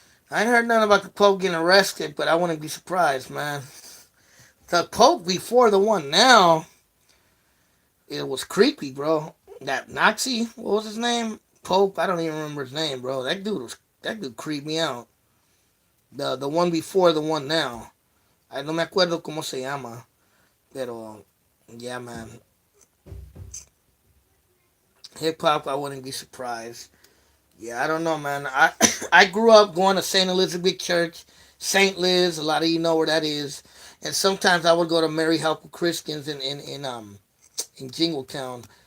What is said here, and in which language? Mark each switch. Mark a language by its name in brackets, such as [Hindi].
[English] I ain't heard nothing about the Pope getting arrested, but I wouldn't be surprised, man. The Pope before the one now, it was creepy, bro. That Nazi, what was his name? Pope, I don't even remember his name, bro. That dude creeped me out. The one before the one now. [Spanish] I no me acuerdo cómo se llama, pero [English] yeah, man. Hip hop, I wouldn't be surprised. Yeah, I don't know, man. I grew up going to St. Elizabeth Church, St. Liz. A lot of you know where that is. And sometimes I would go to Mary Help Christians in Jingletown.